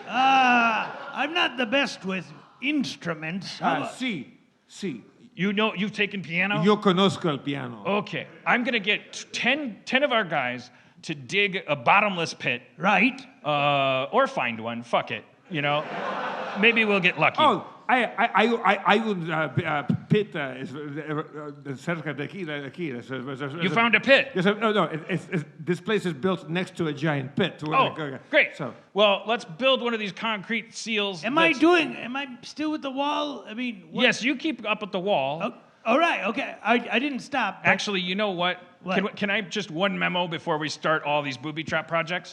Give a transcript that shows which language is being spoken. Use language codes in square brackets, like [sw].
[en] I'm not the best with instruments. [es] Sí. [en] You've taken piano? [es] Yo conozco el piano. [en] Okay. I'm going to get 10 of our guys to dig a bottomless pit. Right. Or find one. Fuck it. Maybe we'll get lucky. [es] Oh, hay un pit cerca de aquí. [en] You found a pit? Yes, no. This place is built next to a giant pit. Oh, great. So, well, let's build one of these concrete seals. Am I still with the wall? I mean, what? Yes, you keep up at the wall. Oh, all right, okay. I didn't stop. but- Actually, you know what? What? Can I just one memo before we start all these booby trap projects?